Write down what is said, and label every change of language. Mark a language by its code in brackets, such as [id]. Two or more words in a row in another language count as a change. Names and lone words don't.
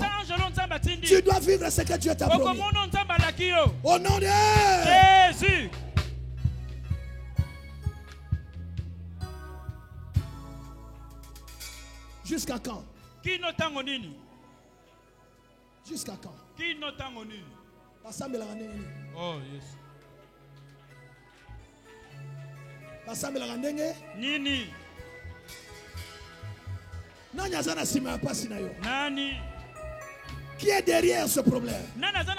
[fr] Tu dois vivre ce que Dieu t'a promis. Au nom de Jésus. Jusqu'à quand? Jusqu'à quand? [en] Oh yes. Nini. [sw] Nani. [fr] Qui est derrière ce problème? [sw] Nani.